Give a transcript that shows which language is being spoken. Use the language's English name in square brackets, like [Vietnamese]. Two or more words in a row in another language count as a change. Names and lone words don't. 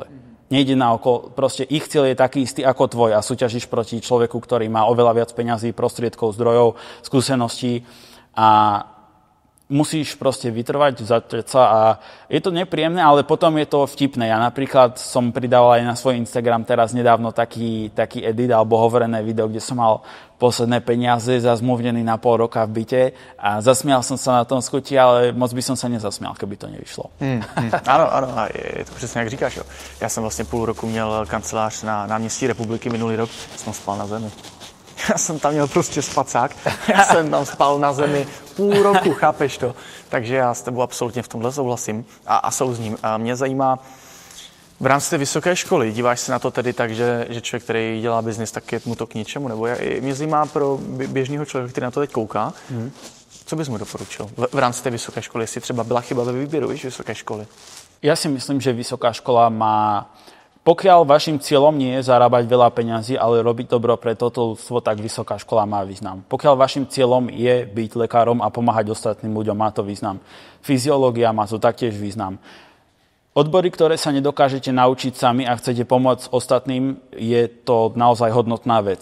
[Slovak] Nejde na oko, proste ich cieľ je taký istý ako tvoj a súťažíš proti človeku, ktorý má oveľa viac peňazí, prostriedkov, zdrojov, skúseností a musíš proste vytrvať, zatrieť sa a je to nepríjemné, ale potom je to vtipné. Ja napríklad som pridával aj na svoj Instagram teraz nedávno taký edit alebo hovorené video, kde som mal posledné peniaze zazmluvnený na pol roka v byte a zasmial som sa na tom skuti, ale moc by som sa nezasmial, keby to nevyšlo. [Czech] Ano, a je to přesně jak říkáš. Jo. Já jsem vlastně půl roku měl kancelář na náměstí Republiky, minulý rok jsem spal na zemi. Já jsem tam měl prostě spacák, já jsem tam spal na zemi půl roku, chápeš to? Takže já s tebou absolutně v tomhle souhlasím a souzním. A mě zajímá, v rámci té vysoké školy, díváš se na to tedy tak, že člověk, který dělá biznis, tak je mu to k ničemu? Nebo mě zajímá pro běžného člověka, který na to teď kouká, co bys mu doporučil v rámci té vysoké školy, jestli třeba byla chyba ve výběru vysoké školy? [Slovak] Ja si myslím, že vysoká škola má, pokiaľ vašim cieľom nie je zarábať veľa peňazí, ale robiť dobro pre toto ľudstvo, tak vysoká škola má význam. Pokiaľ vašim cieľom je byť lekárom a pomáhať ostatným ľuďom, má to význam. Fyziológia má to taktiež význam. Odbory, ktoré sa nedokážete naučiť sami a chcete pomôcť ostatným, je to naozaj hodnotná vec.